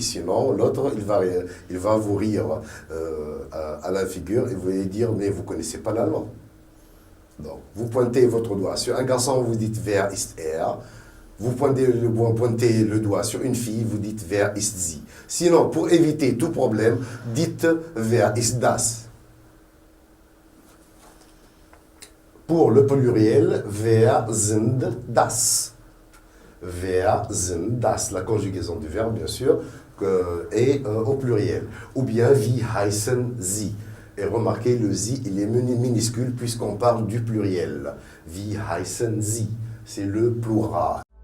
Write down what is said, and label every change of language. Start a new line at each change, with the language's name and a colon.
French: Sinon l'autre il va vous rire à la figure et vous allez dire mais vous ne connaissez pas l'allemand. Donc, vous pointez votre doigt sur un garçon, vous dites wer ist Vous pointez le doigt sur une fille, vous dites
German: wer ist sie.
French: Sinon, pour éviter tout problème, dites
German: wer ist das.
French: Pour le pluriel,
German: wer sind das. Wer sind das,
French: la conjugaison du verbe, bien sûr, est au pluriel. Ou bien
German: wie heißen sie.
French: Et remarquez, le sie, il est minuscule puisqu'on parle du pluriel.
German: Wie heißen sie,
French: c'est le plural.